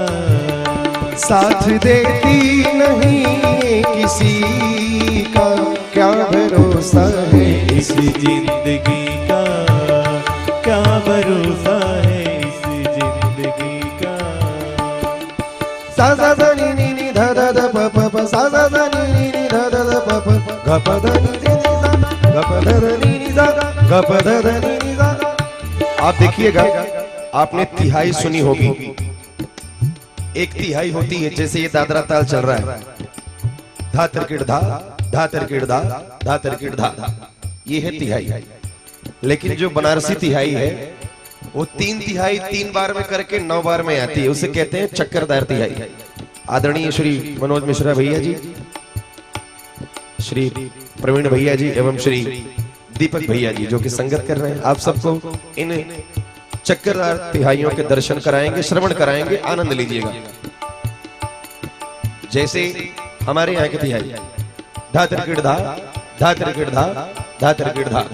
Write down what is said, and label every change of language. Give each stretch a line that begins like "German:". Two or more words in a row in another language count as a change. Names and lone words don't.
Hindi: साथ देती नहीं किसी का, क्या भरोसा है इस जिंदगी का, क्या भरोसा है इस जिंदगी का। सा सा सा नी नी नी धा धा धा प प प सा सा सा नी नी नी नी ध ध ध प प ग प ध नी ध नी सा ग प ध ध नी नी सा ग प ध ध नी नी सा। आप देखिएगा, आपने तिहाई सुनी होगी, एक तिहाई होती है, जैसे ये दादरा ताल चल रहा है, धा तिरकिड़ धा, धा तिरकिड़ धा, धा तिरकिड़ धा, ये है तिहाई। लेकिन जो बनारसी तिहाई है वो 3 तिहाई 3 बार में करके 9 बार में आती है, उसे कहते हैं चक्करदार तिहाई। आदरणीय श्री मनोज मिश्रा भैया जी, श्री प्रवीण भैया जी एवं श्री दीपक भैया जी जो कि संगत कर रहे हैं, आप सबको इन चक्करदार तिहाइयों के दर्शन कराएंगे, श्रवण कराएंगे, आनंद लीजिएगा। जैसे हमारे यहाँ के तिहाई धा तिरकिड़ धा, धा तिरकिड़ धा, धा तिरकिड़ धा।